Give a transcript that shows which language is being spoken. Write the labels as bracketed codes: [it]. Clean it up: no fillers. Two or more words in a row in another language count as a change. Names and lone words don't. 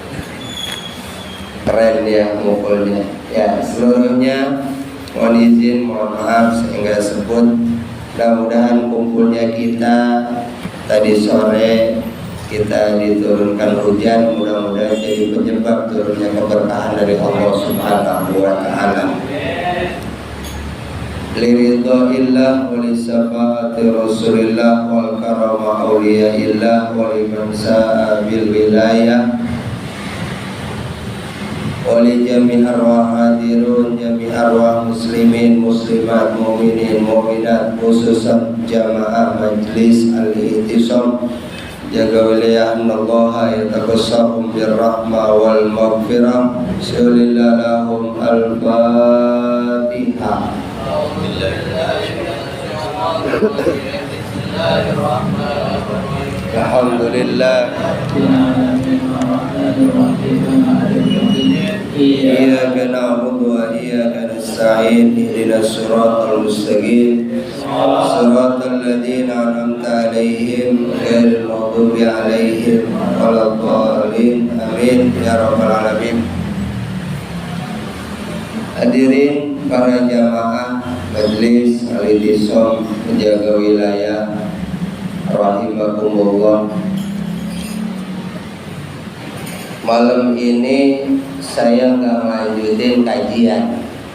[id] Keren ya mukulnya. Ya, seluruhnya mohon izin, mohon maaf saya nggak sebut. Mudah-mudahan kumpulnya kita tadi sore kita diturunkan hujan, mudah-mudahan jadi penyebab turunnya keberkahan dari [ar] الله سبحانه وتعالى. لرضا الله ولشفاعة رسول الله ولكرامة أولياء الله ولمن سعى بالولاية ولجميع أرواح الحاضرين جميع أرواح المسلمين المسلمات المؤمنين المؤمنات خصوصا جماعة مجلس الاعتصام Jaga Wilayah أن الله يتقبلهم بالرحمة والمغفرة. شيء لله لهم الفاتحة. الحمد لله. إياك نعبد وإياك نستعين. اهدنا الصراط المستقيم صراط الذين أنعمت عليهم غير المغضوب عليهم ولا الضالين. آمين يا رب العالمين. [id] Hadirin para jamaah Majelis Al-I'tisam Penjaga Wilayah rahimakumullah. Malam ini saya nggak lanjutin kajian.